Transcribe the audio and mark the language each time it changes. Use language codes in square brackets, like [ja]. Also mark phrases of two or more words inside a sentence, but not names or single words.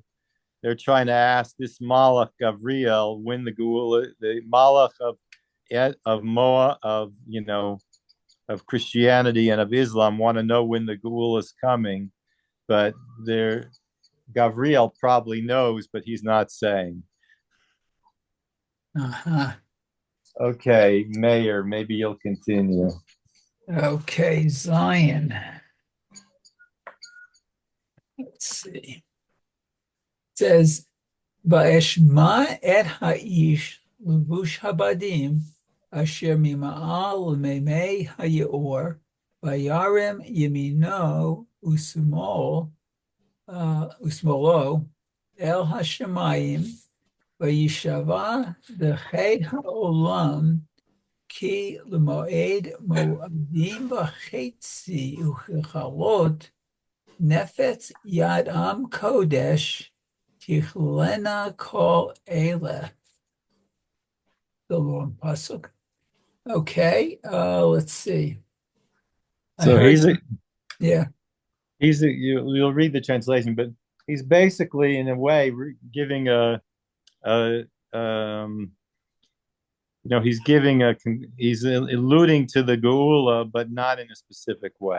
[en] They're trying to ask this malach Gavriel when the Geula, the malach of Moa, of Christianity and of Islam, want to know when the Geula is coming, but Gavriel probably knows, but he's not saying. Uh-huh. Okay, Mayor, maybe you'll continue. Okay, Zion. Let's see. It says, [he] "ואשמע את האיש לבוש הבדים אשר ממעל למימי היאר וירם ימינו ושמאלו אל השמים וישבע בחי העולם כי למועד מועדים וחצי וככלות נפץ יד עם קדש תכלינה כל אלה." [en] The long pasuk. Okay, let's see. So you'll read the translation, but he's basically in a way giving he's alluding to the Geula, but not in a specific way.